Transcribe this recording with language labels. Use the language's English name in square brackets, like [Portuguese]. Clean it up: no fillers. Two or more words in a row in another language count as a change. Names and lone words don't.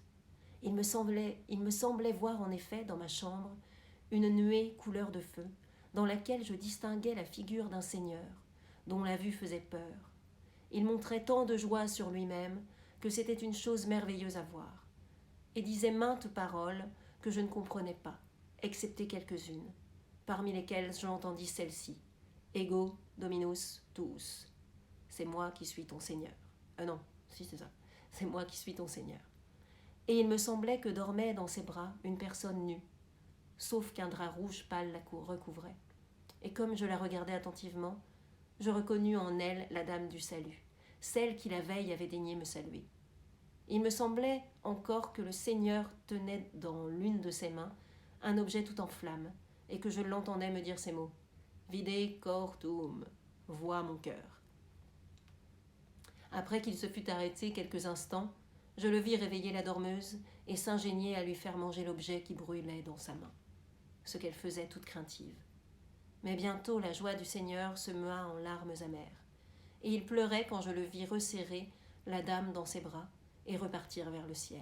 [French] Il me semblait voir en effet dans ma chambre une nuée couleur de feu, dans laquelle je distinguais la figure d'un seigneur, dont la vue faisait peur. Il montrait tant de joie sur lui-même que c'était une chose merveilleuse à voir, et disait maintes paroles que je ne comprenais pas, excepté quelques-unes, parmi lesquelles j'entendis celle-ci. [Latin] Ego dominus tuus. [French] C'est moi qui suis ton Seigneur. Non, si c'est ça. C'est moi qui suis ton Seigneur. Et il me semblait que dormait dans ses bras une personne nue, sauf qu'un drap rouge pâle la recouvrait. Et comme je la regardais attentivement, je reconnus en elle la dame du salut, celle qui la veille avait daigné me saluer. Il me semblait encore que le Seigneur tenait dans l'une de ses mains un objet tout en flammes, et que je l'entendais me dire ces mots. [Latin] Vide cor tuum, [French] vois mon cœur. Après qu'il se fut arrêté quelques instants, je le vis réveiller la dormeuse et s'ingénier à lui faire manger l'objet qui brûlait dans sa main, ce qu'elle faisait toute craintive. Mais bientôt la joie du Seigneur se meua en larmes amères, et il pleurait quand je le vis resserrer la dame dans ses bras et repartir vers le ciel.